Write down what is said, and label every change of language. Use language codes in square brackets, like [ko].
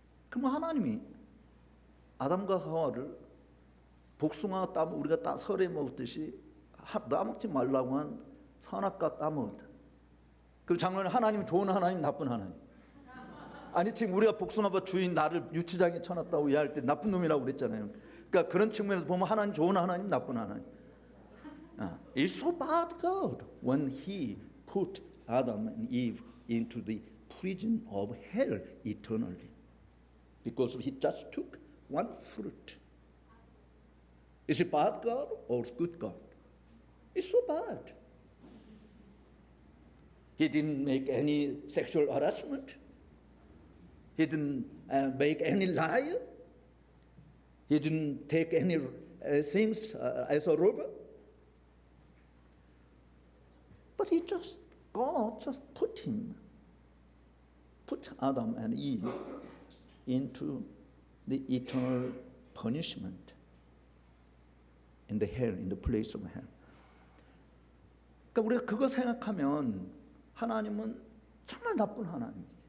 [ko] 그럼 하나님이 아담과 하와를 복숭아 우리가 설에 먹었듯이 따먹지 말라고 한 선악과 따먹었다. 그럼 장로님, 하나님은 좋은 하나님, 나쁜 하나님? 아니 지금 우리가 복숭아밭 주인 나를 유치장에 쳐놨다고 이야기할 때 나쁜 놈이라고 그랬잖아요. 그러니까 그런 측면에서 보면 하나님 좋은 하나님, 나쁜 하나님? [en] It's so bad God when He put Adam and Eve into the prison of hell eternally because He just took one fruit. Is it bad God or good God? It's so bad. He didn't make any sexual harassment. He didn't make any lie. He didn't take any things as a robber. But God just put Adam and Eve into the eternal punishment in the hell, in the place of hell. [ko] 그러니까 우리가 그거 생각하면 하나님은 정말 나쁜 하나님이지.